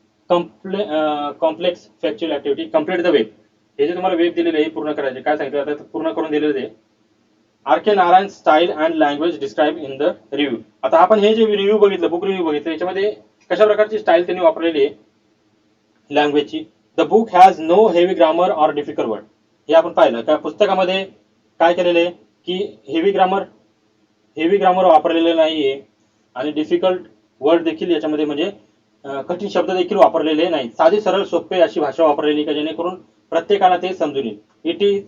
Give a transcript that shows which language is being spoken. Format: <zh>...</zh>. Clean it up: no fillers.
<en>Complex factual activity. Complete the web.</en> <mr>हे जे तुम्हाला वेब दिलेले आहे पूर्ण करायचे. काय सांगितलं आता पूर्ण करून दिलेलं आहे.</mr> <en>R K Narayan style and language describe in the review.</en> <mr>आता आपण हे जे रिव्ह्यू बघितलं, बुक रिव्ह्यू बघितलं, याच्यामध्ये कशा प्रकारची स्टाईल त्यांनी वापरलेली आहे लँग्वेजची.</mr> <en>The book has no heavy grammar or difficult word.</en> <mr>हे आपण पाहिलं का पुस्तकामध्ये काय केलेलं आहे की हेवी ग्रामर वापरलेलं नाहीये आणि डिफिकल्ट वर्ड देखील याच्यामध्ये म्हणजे कठीण शब्द देखील वापरलेले नाहीत. साधी सरळ सोपे अशी भाषा वापरलेली का जेणेकरून प्रत्येकाला ते समजून येईल.</mr>